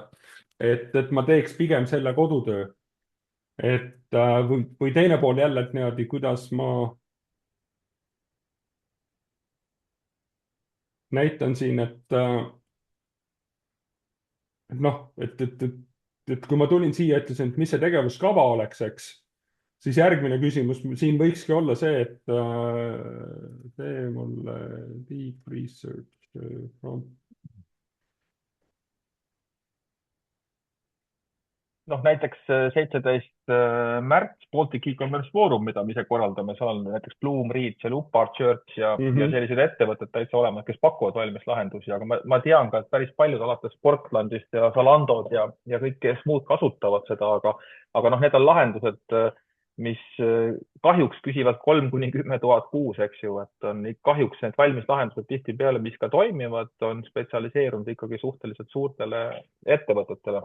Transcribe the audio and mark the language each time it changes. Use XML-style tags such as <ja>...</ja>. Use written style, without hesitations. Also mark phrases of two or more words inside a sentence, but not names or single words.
<et>et ma teeks pigem selle kodutöö. või teine pool jälle, et niimoodi, kuidas ma näitan siin, et noh, et kui ma tulin siia, ütlesin, et mis see tegevuskava oleks, eks, siis järgmine küsimus siin võikski olla see, et tee mulle</et> <en>deep research prompt.</en> <et>noh, näiteks 17. märts Baltic e-commerce Foorum, mida me ise korraldame, seal on näiteks Bloom, Reach ja Lupar Church ja sellised ettevõtted täitsa olemas, kes pakuvad valmis lahendusi, aga ma tean ka, et päris paljud alates Portlandist ja Zalandod ja kõik, kes muud kasutavad seda, aga noh, need on lahendused, mis kahjuks küsivad 3 kuni 10 000 kuus, eks ju, et on kahjuks need valmis lahendused tihtipeale, mis ka toimivad, on spetsialiseerunud ikkagi suhteliselt suurtele ettevõtetele.</et>